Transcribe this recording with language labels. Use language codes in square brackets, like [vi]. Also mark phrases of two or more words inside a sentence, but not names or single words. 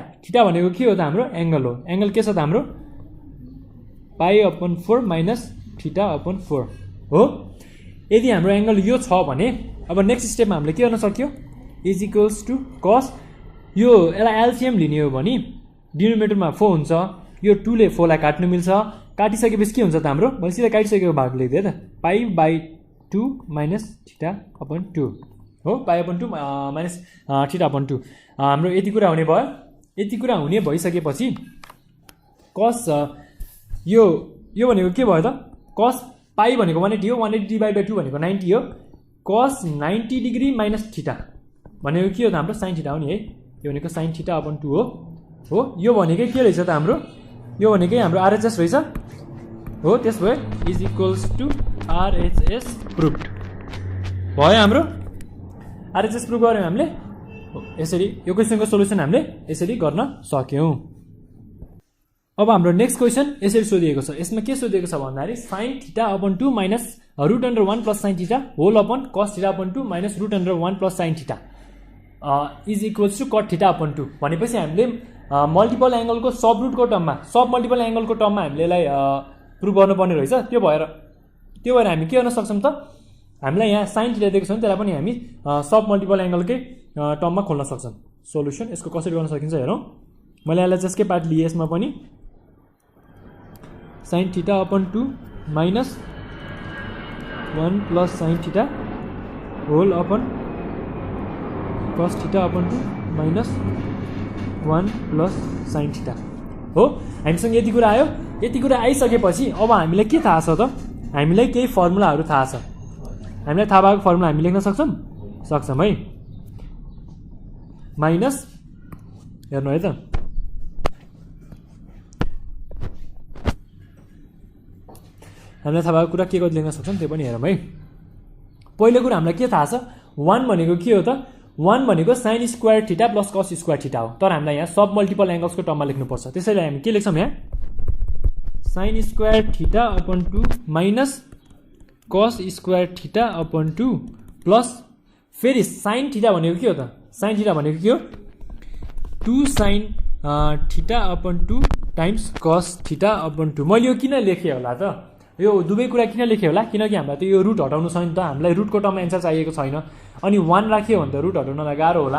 [ne] थीटा भनेको के हो त हाम्रो एंगल हो। एंगल के छ त हाम्रो पाई अपन 4 माइनस थीटा अपन 4 हो। यदि हाम्रो एंगल यो छ भने अब नेक्स्ट स्टेपमा हामीले के गर्न सक्यो [en] is equals to [ne] cos यो यसलाई एलसीएम लिने हो भने डिनोमिनेटरमा 4 हुन्छ। यो 2 ले 4 लाई काट्नु मिल्छ। काटिसकेपछि के हुन्छ त हाम्रो मैले सिधै काटिसकेको भाग लेख्दिएँ त [en] pi by 2 minus theta upon 2 [ne] हो। [en] pi upon 2 minus theta upon 2 [ne] हाम्रो यति कुरा हुने भयो। यति कुरा हुने भइसकेपछि cos यो भनेको के भयो त [en] cos pi [ne] भनेको 180 हो। 180 [en] divide by [ne] 2 भनेको 90 हो। [en] cos 90 degree minus theta [ne] भनेको के हो त हाम्रो [en] sin theta [ne] हो नि है। यो भनेको [en] sin theta upon 2 [ne] हो। यो भनेकै के रहेछ त हाम्रो यो भनेकै हाम्रो RHS रहेछ हो। त्यस भए [en] is equals to RHS proved [ne] भयो। हाम्रो [en] RHS prove [ne] गर्यौँ हामीले यसरी। यो क्वेसनको सोल्युसन हामीले यसरी गर्न सक्यौँ। अब हाम्रो [en] next question [ne] यसरी सोधिएको छ। यसमा के सोधिएको छ भन्दाखेरि [en] sin theta upon 2 minus √1 + sin theta whole upon cos theta upon 2 minus √1 + sin theta is equals to cot theta upon 2 [ne] भनेपछि हामीले [en] multiple angle sub root term sub multiple angle term [ne] हामीले यसलाई प्रुभ गर्नुपर्ने रहेछ। त्यो भएर हामी के गर्न सक्छौँ त हामीलाई यहाँ sin थीटा दिएको छ भने त्यसलाई पनि हामी सब मल्टिपल एंगलकै टर्ममा खोल्न सक्छौँ। सोल्युसन यसको कसरी गर्न सकिन्छ हेरौँ। मैले एलएचएसकै पार्ट लिएँ यसमा पनि [en] sin theta upon 2 minus 1 + sin theta whole upon cos theta upon 2 minus 1 + sin theta हो। [ne] हामीसँग यति कुरा आयो। यति कुरा आइसकेपछि अब हामीलाई के थाहा छ त हामीलाई केही फर्मुलाहरू थाहा छ। हामीलाई थाहा भएको फर्मुला हामी लेख्न सक्छौँ। सक्छौँ है। माइनस हेर्नु है त हामीलाई थाहा भएको कुरा के कति लेख्न सक्छौँ त्यो पनि हेरौँ है। पहिलो कुरा हामीलाई के थाहा छ 1 भनेको के हो त 1 भनेको [en] sine square theta plus cos square theta [ne] हो। तर हामीलाई यहाँ सब मल्टिपल एंगल्सको टर्ममा लेख्नुपर्छ। त्यसैले हामी के लेख्छौँ यहाँ [en] sine square theta upon 2 minus cos square theta upon 2 plus [ne] फेरि [en] sine theta [ne] भनेको के हो त [en] sine theta [ne] भनेको के हो [en] 2 sine theta upon 2 times cos theta upon 2. [ne] मैले यो किन लेखेँ होला त यो दुवै कुरा किन लेखेँ होला किनकि हामीलाई त यो रुट हटाउनु छ नि त हामीलाई रुटको टर्ममा एन्सर चाहिएको छैन अनि 1 राख्यो भने त रुट हटाउनलाई गाह्रो होला।